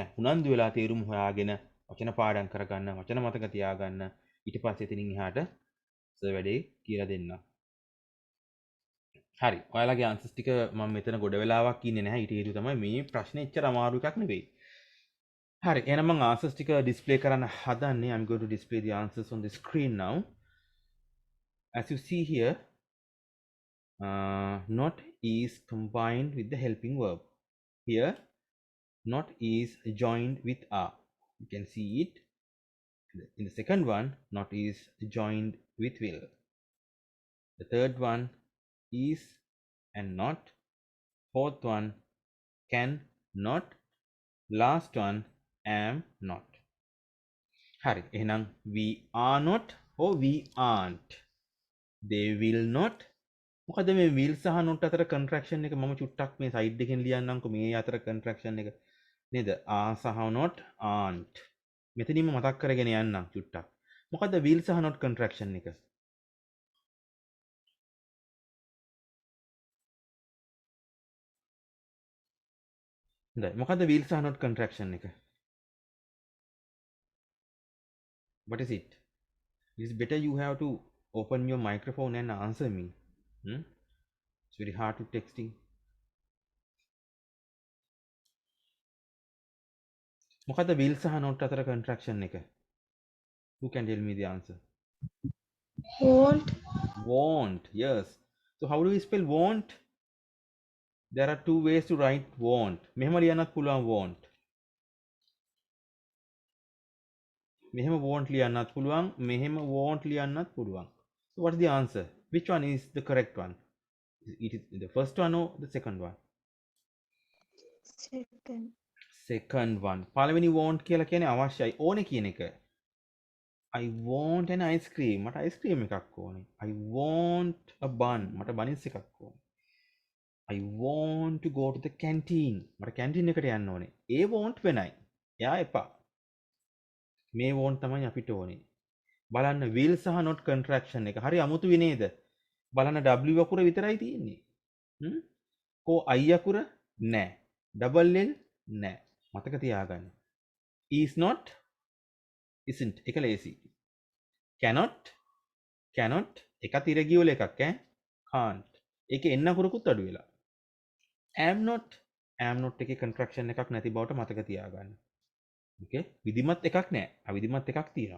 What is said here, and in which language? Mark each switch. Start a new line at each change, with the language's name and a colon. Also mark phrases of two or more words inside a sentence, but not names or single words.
Sinhala: උනන්දු වෙලා තේරුම් හොයාගෙන වචන පාඩම් කරගන්න, වචන මතක තියාගන්න. ඊට පස්සේ එතනින් එහාට සර් වැඩේ කියලා දෙන්න. හරි. ඔයාලගේ ආන්සර්ස් ටික මම මෙතන ගොඩ වෙලාවක් ඉන්නේ නැහැ. ඊට හේතුව තමයි මේ ප්‍රශ්නේ එච්චර අමාරු එකක් නෙවෙයි. හරි. එහෙනම් මම ආන්සර්ස් ටික ඩිස්ප්ලේ කරන්න හදන්නේ.
English: I'm going to display the answers on the screen now. As you see here, not is combined with the helping verb. Here, not is joined with are. You can see it. In the second one, not is joined with will. The third one, is and not. Fourth one, can not. Last one, am not.
Sinhala: හරි, එහෙනම්
English: we are not or we aren't. They will not.
Sinhala: මොකද මේ will සහ not අතර contraction එක මම චුට්ටක් මේ සයිඩ් එකෙන් ලියන්නම්කෝ මේ අතර contraction එක නේද?
English: are සහ not aren't.
Sinhala: මෙතනින්ම මතක් කරගෙන යන්නම් චුට්ටක්. මොකද will සහ
English: not contraction
Sinhala: එක? හොඳයි.
English: මොකද will සහ not contraction එක? What is it? It's better you have to open your microphone and answer me. It's very hard to texting.
Sinhala: මොකද will සහ not අතර contraction එක?
English: Who can tell me the answer? Won't. Won't. Yes. So how do we spell won't? There are two ways to write won't.
Sinhala: මෙහෙම ලියන්නත් පුළුවන් won't. මෙහෙම won't ලියන්නත් පුළුවන්. මෙහෙම won't ලියන්නත් පුළුවන්.
English: So what is the answer? Which one is the correct one? It is the first one or the second one? Second. Second one.
Sinhala: පළවෙනි won't කියලා කියන්නේ අවශ්‍යයි. ඕනේ කියන එක.
English: I want an ice cream.
Sinhala: මට
English: ice cream
Sinhala: එකක් ඕනේ.
English: I want a bun.
Sinhala: මට buns එකක් ඕනේ.
English: I want to go to the canteen.
Sinhala: මට canteen එකට යන්න ඕනේ. ඒ want වෙනයි. එයා එපා. මේ want තමයි අපිට ඕනේ. බලන්න will සහ
English: not contraction
Sinhala: එක. හරි අමුතුයි නේද? බලන්න W අකුර විතරයි තියෙන්නේ. කෝ I අකුර නෑ.
English: double L
Sinhala: නෑ. මතක තියාගන්න.
English: is not isn't
Sinhala: එක ලේසි. cannot එක තිරගියවල එකක් ඈ. can't ඒක එන්න අකුරකුත් අඩු වෙලා.
English: am not
Sinhala: එකේ contraction එකක් නැති බවට මතක තියාගන්න. ඕකේ විධිමත් එකක් නෑ. අවිධිමත් එකක් තියෙනවා.